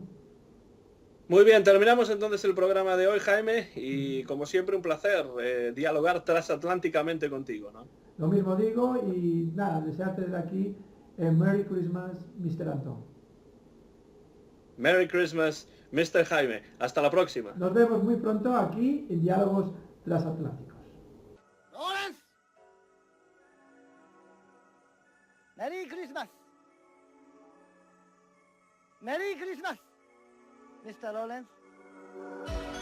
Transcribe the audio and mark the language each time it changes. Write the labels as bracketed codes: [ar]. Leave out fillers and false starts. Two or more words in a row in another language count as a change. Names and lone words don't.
[es] Muy bien, terminamos entonces el programa de hoy, Jaime, y como siempre un placer dialogar transatlánticamente contigo, ¿no? Lo mismo digo y nada, desearte desde aquí [en] Merry Christmas, Mr. [es] Antón. [en] Merry Christmas, Mr. [es] Jaime. Hasta la próxima. Nos vemos muy pronto aquí en Diálogos Transatlánticos. [en] Lawrence! Merry Christmas! Merry Christmas, Mr. Lawrence.